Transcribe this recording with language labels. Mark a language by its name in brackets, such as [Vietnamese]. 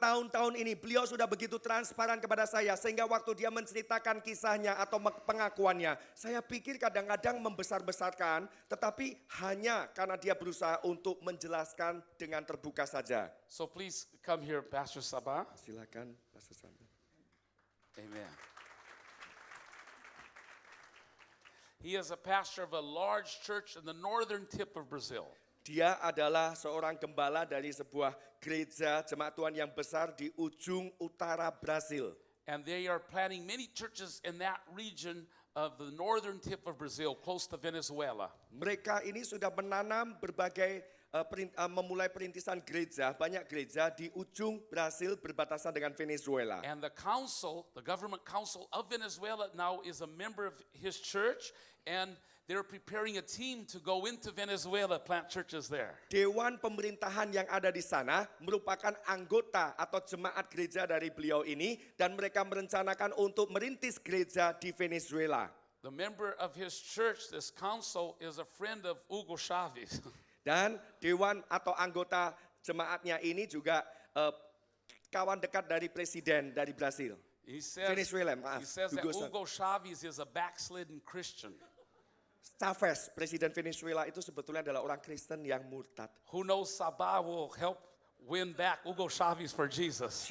[Indonesian] bertahun-tahun ini beliau sudah begitu transparan kepada saya sehingga waktu dia menceritakan kisahnya atau pengakuannya, saya pikir kadang-kadang membesar-besarkan, tetapi hanya karena dia berusaha untuk menjelaskan dengan terbuka saja. [English] So please come here, Pastor Sabah. [Indonesian] Silakan Pastor Sabah. [English] Amen. He is a pastor of a large church in the northern tip of Brazil. [Indonesian] Dia adalah seorang gembala dari sebuah gereja jemaat Tuhan yang besar di ujung utara Brasil. [English] And they are planting many churches in that region of the northern tip of Brazil, close to Venezuela. [Indonesian] Mereka ini sudah menanam berbagai memulai perintisan gereja, banyak gereja di ujung Brasil berbatasan dengan Venezuela. [English] And the council, the government council of Venezuela now is a member of his church, and they're preparing a team to go into Venezuela, plant churches there. [Indonesian] Dewan pemerintahan yang ada di sana merupakan anggota atau jemaat gereja dari beliau ini dan mereka merencanakan untuk merintis gereja di Venezuela. [English] The member of his church, this council, is a friend of Hugo Chavez. [Indonesian] Dan dewan atau anggota jemaatnya ini juga kawan dekat dari presiden dari Brasil. [English] He says, [Indonesian] Venezuela, maaf. [English] he says that Hugo Hugo Chavez is a backslidden Christian. [Indonesian] Chavez, presiden Venezuela itu sebetulnya adalah orang Kristen yang murtad. [English] Who knows Sabah will help win back Hugo Chavez for Jesus.